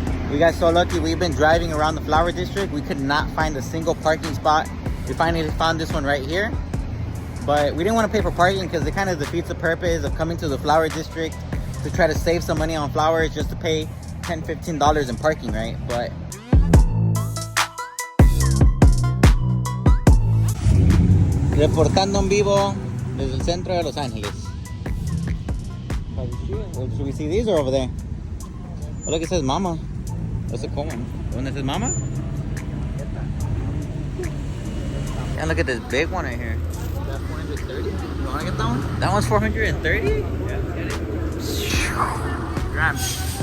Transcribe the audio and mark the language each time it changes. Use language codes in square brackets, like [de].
[en] We got so lucky. We've been driving around the Flower District. We could not find a single parking spot. We finally found this one right here. But we didn't want to pay for parking because it kind of defeats the purpose of coming to the Flower District to try to save some money on flowers just to pay $10, $15 in parking, right? [es] But reportando en vivo desde el centro de Los Ángeles. [en] Should we see these or over there? Oh, look, it says Mama. That's a cool one. The one that says Mama? Yeah, look at this big one right here. That 430? You wanna get that one? That one's 430? Yeah, get it. Grams.